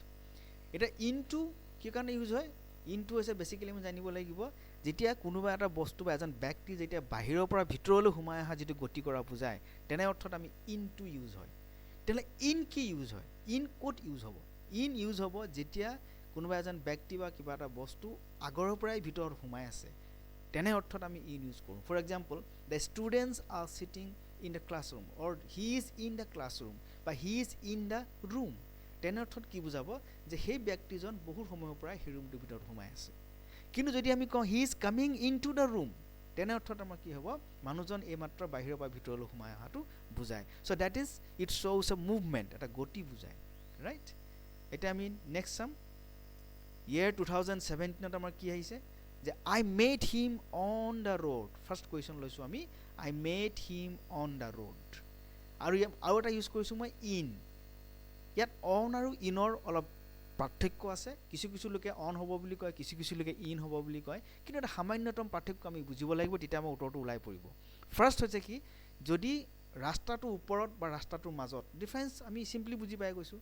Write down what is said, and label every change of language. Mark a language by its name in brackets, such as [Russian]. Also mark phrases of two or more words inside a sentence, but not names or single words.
[Assamese] এতিয়া ইনটু কি কাৰণে ইউজ হয়, ইনটু হৈছে বেছিকেলি আমি জানিব লাগিব যেতিয়া কোনোবা এটা বস্তু বা এজন ব্যক্তি যেতিয়া বাহিৰৰ পৰা ভিতৰলৈ সোমাই অহা যিটো গতি কৰা বুজায়, তেনে অৰ্থত আমি ইনটু ইউজ হয়। তেনেহ'লে ইন কি ইউজ হয়, ইন ক'ত ইউজ হ'ব, ইন ইউজ হ'ব যেতিয়া কোনোবা এজন ব্যক্তি বা কিবা এটা বস্তু আগৰ পৰাই ভিতৰত সোমাই আছে, তেনে অৰ্থত আমি ইন ইউজ কৰোঁ। [English] For example, the students are sitting in the classroom, or he is in the classroom বা he is in the room, [Assamese] তেনে অৰ্থত কি বুজাব যে সেই ব্যক্তিজন বহুত সময়ৰ পৰাই সেই ৰুমটোৰ ভিতৰত সোমাই আছে। কিন্তু যদি আমি কওঁ [English] he is coming in to the room, [Assamese] তেনে অৰ্থত আমাৰ কি হ'ব, মানুহজন এইমাত্ৰ বাহিৰৰ পৰা ভিতৰলৈ সোমাই অহাটো বুজায়। [English] So that is it shows a movement, [Assamese] এটা গতি বুজায়, [English] right. [Assamese] এতিয়া আমি নেক্সট চাম, ইয়েৰ 2017ত আমাৰ কি আহিছে যে [English] I made him on the road, first question [Assamese] লৈছোঁ আমি, [English] I made him on the road, [Assamese] আৰু এটা ইউজ কৰিছোঁ মই [English] in. [Assamese] ইয়াত অন আৰু ইনৰ অলপ পাৰ্থক্য আছে, কিছু লোকে অন হ'ব বুলি কয়, কিছু লোকে ইন হ'ব বুলি কয়, কিন্তু এটা সামান্যতম পাৰ্থক্য আমি বুজিব লাগিব, তেতিয়া আমাৰ উত্তৰটো ওলাই পৰিব। ফাৰ্ষ্ট হৈছে কি, যদি ৰাস্তাটোৰ ওপৰত বা ৰাস্তাটোৰ মাজত, ডিফাৰেঞ্চ আমি চিম্পলি বুজি পাই গৈছোঁ।